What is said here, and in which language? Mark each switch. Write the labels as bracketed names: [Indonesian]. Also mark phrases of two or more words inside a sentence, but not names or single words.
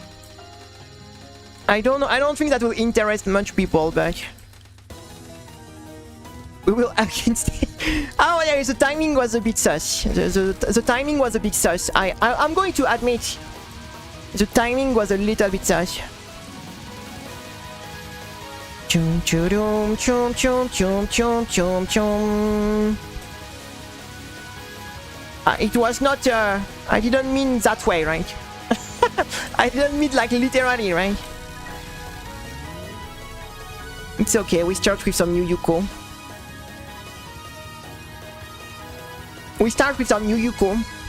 [English] I don't think that will interest much people, but... We will against it. Oh yeah, the timing was a bit sus. The timing was a bit sus. I'm going to admit... The timing was a little bit sus. Chum chum chum chum chum chum chum chum. It was not I didn't mean that way, right? I didn't mean like literally, right? It's okay, we start with some new Yuko. We start with some new Yuko.